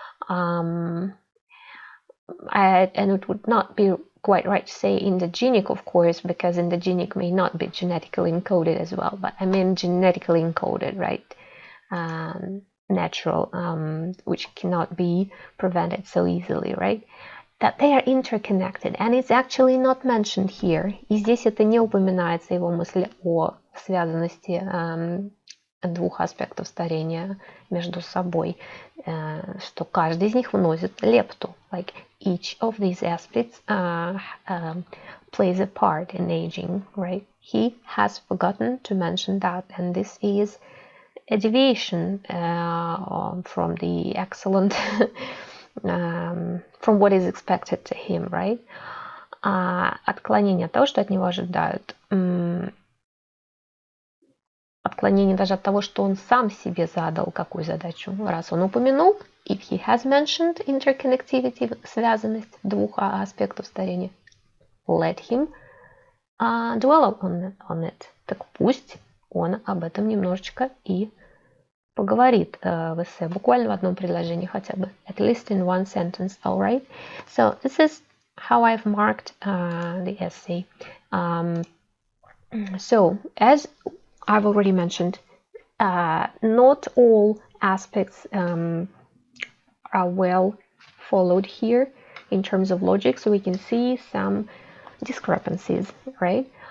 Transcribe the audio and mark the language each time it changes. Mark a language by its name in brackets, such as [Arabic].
[English] And it would not be quite right to say endogenic, of course, because endogenic may not be genetically encoded as well, but I mean genetically encoded, right? Natural, which cannot be prevented so easily, right? That they are interconnected, and it's actually not mentioned here. [Russian] И здесь это не упоминается, его мысль о связанности двух аспектов старения между собой, что каждый из них вносит лепту. [English] Like each of these aspects plays a part in aging, right? He has forgotten to mention that, and this is a deviation from the excellent, from what is expected to him, right? [Russian] Отклонение от того, что от него ожидают. Отклонение даже от того, что он сам себе задал, какую задачу. Раз он упомянул, [English] if he has mentioned interconnectivity, [Russian] связанность двух аспектов старения, [English] let him dwell on it. [Russian] Так пусть он об этом немножечко и поговорит в эссе, буквально в одном предложении хотя бы. [English] At least in one sentence, all right? So this is how I've marked the essay. So, as I've already mentioned, not all aspects are well followed here in terms of logic, so we can see some discrepancies, right?